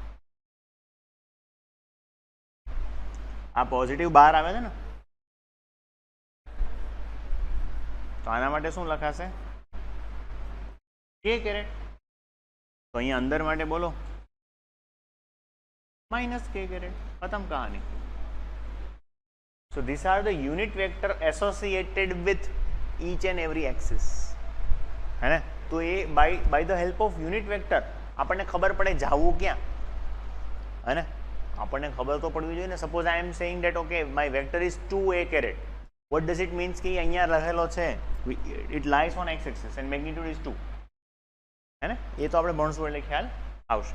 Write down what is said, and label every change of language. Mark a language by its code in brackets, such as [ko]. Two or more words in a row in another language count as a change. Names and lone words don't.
[gu] આ પોઝિટિવ બહાર આવે છે ને તો આના માટે શું લખાશે? કે કેરેટ. તો અહીંયા અંદર માટે બોલો માઇનસ કે કેરેટ. [hi] ख़तम कहानी. [en] So these are the unit vector associated with each and every axis. [hi] है ना? तो ये [en] by the help of unit vector [gu] આપણને ખબર પડે જાવું ક્યાં. [hi] है ना? [gu] આપણને ખબર તો પડવી જોઈએ ને. [en] સપોઝ I am saying that okay my vector is 2a caret. What does it means [gu] કે અહીંયા રહેલો છે [en] it lies on x axis and magnitude is 2. [hi] है ना? [gu] એ તો આપણે ભણશું એટલે ખ્યાલ આવશે.